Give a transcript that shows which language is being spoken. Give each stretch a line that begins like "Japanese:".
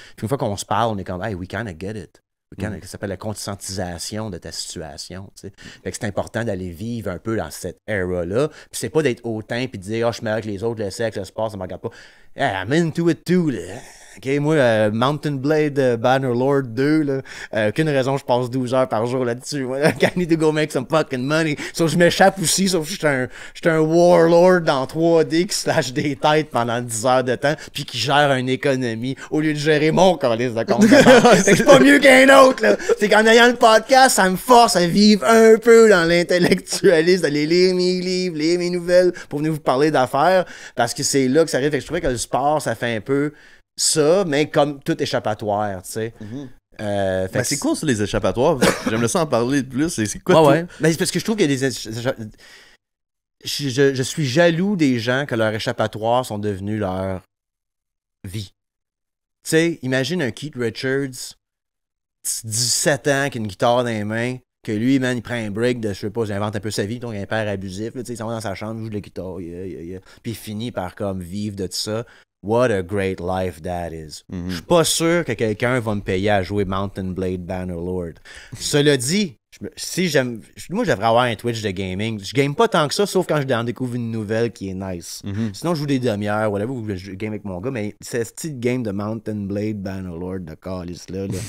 French: Puis une fois qu'on se parle, on est comme,
English: hey, we kinda get it.
French: Ça s'appelle la conscientisation de ta situation. Fait que c'est important d'aller vivre un peu dans cette era-là. Puis c'est pas d'être hautain puis de dire, je me mets avec les autres, le sexe, le sport, ça me regarde pas.
English: Yeah, I'm into it too,
French: là. OK, moi, Mountain Blade Bannerlord 2, là, aucune raison, je passe 12 heures par jour là-dessus.
English: Moi, I need to go make some fucking money.
French: Sauf que je m'échappe aussi, sauf que je suis un warlord dans 3D qui slash des têtes pendant 10 heures de temps, puis qui gère une économie au lieu de gérer mon calice de compte. C'est pas mieux qu'un autre, là. C'est qu'en ayant le podcast, ça me force à vivre un peu dans l'intellectualisme, d'aller lire mes livres, lire mes nouvelles pour venir vous parler d'affaires, parce que c'est là que ça arrive. Fait que je trouvais que le sport, ça fait un peu ça, mais comme tout échappatoire, tu sais. C'est cool sur les échappatoires. J'aimerais ça en parler plus. C'est quoi ouais. Ben, c'est parce que je trouve qu'il y a des je suis jaloux des gens que leurs échappatoires sont devenus leur vie. Tu sais, imagine un Keith Richards, 17 ans, qui a une guitare dans les mains, que lui, man, il prend un break de, je sais pas, j'invente un peu sa vie, donc il est un père abusif, il s'en va dans sa chambre, il joue de la guitare, puis il finit par comme vivre de tout ça.
English: What a great life that is.
French: Je suis pas sûr que quelqu'un va me payer à jouer Mountain Blade Bannerlord. Cela dit, moi, je devrais avoir un Twitch de gaming. Je game pas tant que ça, sauf quand je découvre une nouvelle qui est nice. Sinon, je joue des demi-heures, whatever, ou je game avec mon gars, mais c'est ce petit game de Mountain Blade Bannerlord de calice là.